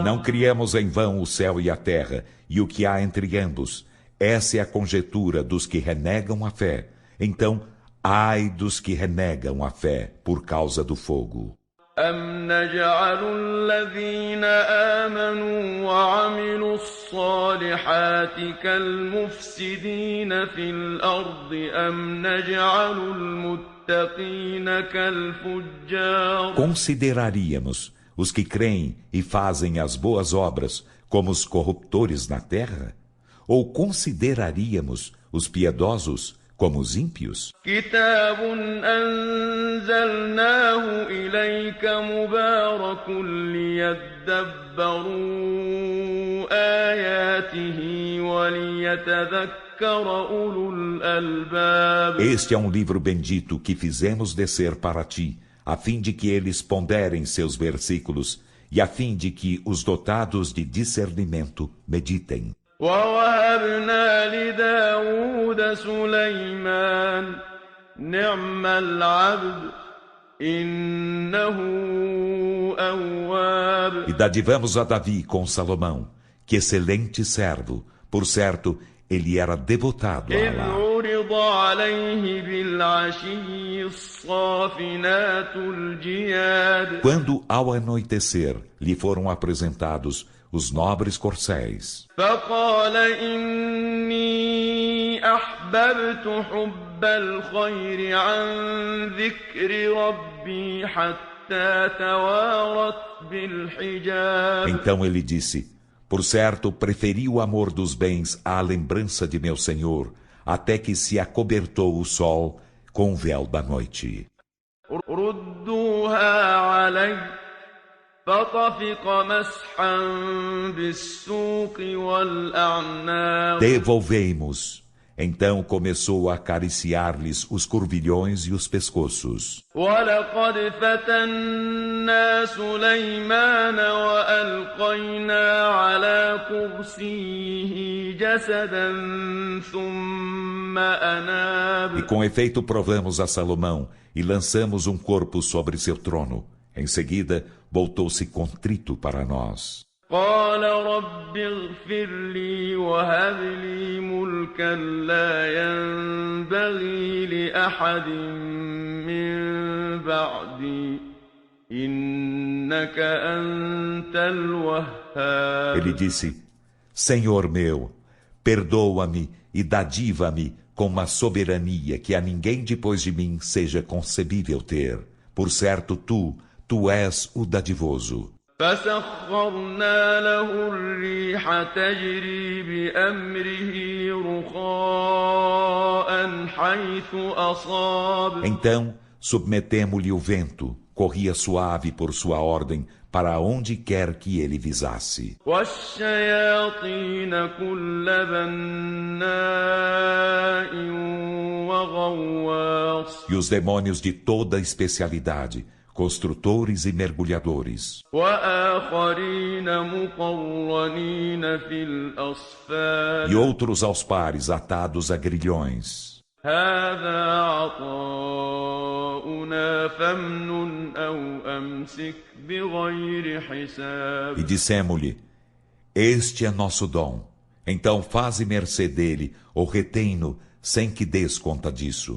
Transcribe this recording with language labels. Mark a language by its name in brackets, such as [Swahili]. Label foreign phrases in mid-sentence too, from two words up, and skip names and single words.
[Portuguese] E não criamos em vão o céu e a terra e o que há entre ambos. Essa é a conjetura dos que renegam a fé. Então, ai dos que renegam a fé por causa do fogo. [Arabic] أم نجعل الذين آمنوا وعملوا الصالحات كالمفسدين في الأرض أم نجعل المتقين كالفجار. [Portuguese] Consideraríamos os que creem e fazem as boas obras como os corruptores na terra? Ou consideraríamos os piedosos como os ímpios? [Arabic] كتاب أنزلناه إليك مبارك ليدبروا آياته وليتذكر أولو الألباب. [Portuguese] Este é um livro bendito que fizemos descer para ti, a fim de que eles ponderem seus versículos e a fim de que os dotados de discernimento meditem. [Arabic] ووهبنا لداود سليمان نعم العبد إنه أواب. [Portuguese] E dadivamos a Davi com Salomão, que excelente servo, por certo, ele era devotado a إذ Alá. [Arabic] عرض عليه بالعشي الصافنات الجياد. [Portuguese] Quando, ao anoitecer, lhe foram apresentados os nobres corcéis, [Arabic] فقال إني أحببت حب الخير عن ذكر ربي حتى توارت بالحجاب. [Portuguese] então ele disse: por certo, preferi o amor dos bens à lembrança de meu Senhor, até que se acobertou o sol com o véu da noite. [Arabic] ردوها علي فطفق مسحا بالسوق والأعناق. [Portuguese] Devolvei-mos. Então começou a acariciar-lhes os curvilhões e os pescoços. [Arabic] ولقد فتنا سليمان وألقينا على كرسيه جسدا ثم أناب. [Portuguese] E com efeito provamos a Salomão e lançamos um corpo sobre seu trono. Em seguida, voltou-se contrito para nós. [Arabic] قال رب اغفر لي وهب لي ملكا لا ينبغي لأحد من بعدي إنك أنت الوهاب. [Portuguese] Ele disse: Senhor meu, perdoa-me e dadiva-me com uma soberania que a ninguém depois de mim seja concebível ter. Por certo, tu és o dadivoso. [Arabic] فسخرنا له الريح تجري بأمره رخاء حيث أصاب. [Portuguese] Então submetemo-lhe o vento, corria suave por sua ordem, para onde quer que ele visasse. [Arabic] والشياطين كل بناء وغواص. [Portuguese] E os demônios de toda especialidade, construtores e mergulhadores. [Arabic] وآخرين مقرنين في الأصفاد. [Portuguese] E outros aos pares, atados a grilhões. [Arabic] هذا عطاؤنا فامنن أو أمسك بغير حساب. [Portuguese] E dissemo-lhe: Este é nosso dom. Então faze mercê dele, ou retém-no, sem que des conta disso.